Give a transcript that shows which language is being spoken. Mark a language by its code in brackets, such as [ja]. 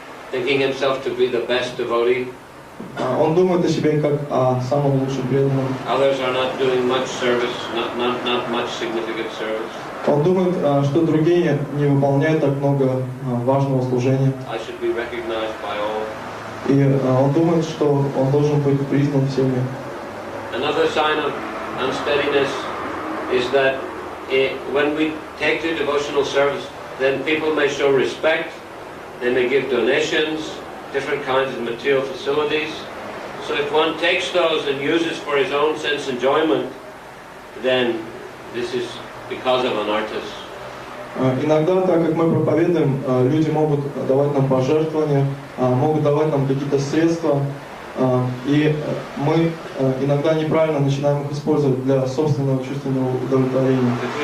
[en] Thinking himself to be the best devotee. [ru] Он думает о себе как о самом лучшем преданном. [en] Others are not doing much service, not much significant service. [ru] Он думает, что другие не выполняют так много важного служения. [en] I should be recognized by all. [ru] И он думает, что он должен быть признан всеми. [en] Another sign of unsteadiness is that when we take to devotional service, then people may show respect, they may give donations, different kinds of material facilities. So if one takes those and uses for his own sense enjoyment, then this is because of anarthas. [ru] Иногда, так как мы проповедуем, люди могут давать нам пожертвования, могут давать нам какие-то средства, и мы иногда неправильно начинаем их использовать для собственного чувственного удовлетворения.